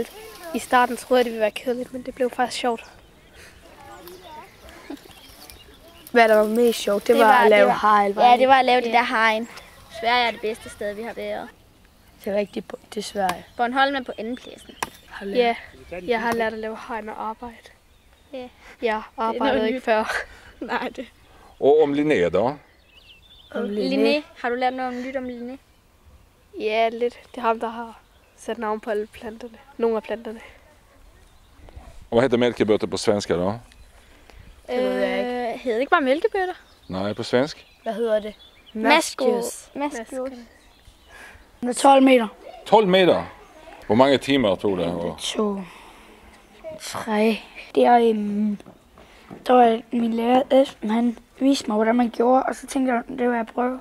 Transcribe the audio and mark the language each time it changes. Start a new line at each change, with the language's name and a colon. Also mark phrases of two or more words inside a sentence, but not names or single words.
Danish: I starten troede jeg, det ville være kedeligt, men det blev faktisk sjovt. Hvad der var mest sjovt, det var at lave hegn. Ja, det var at lave det der hegn. Sverige er det bedste sted, vi har været. Det er rigtigt, det er Sverige. Bornholm er på andenpladsen. Ja, jeg har lært at lave hegn og arbejde. Ja. Jeg arbejdede ikke før. Nej, det.
Swedish: Og om Linné då?
Danish: Om Linné. Har du lært noget om nyt om Linné? Ja, lidt. Det er ham, der har sat navn på alle planterne. Nogle af planterne.
Swedish: Och vad heter mälkebötter på svenska då?
Danish: Det ved jeg ikke. Hedder det ikke bare mælkebøtter? Nej, på svensk. Hvad hedder det? Maskos. 12 meter. 12 meter. Hvor mange timer tog det? 2, 3. Der var min lærer Esben, han viste mig, hvordan man gjorde, og så tænkte jeg, det vil jeg prøve.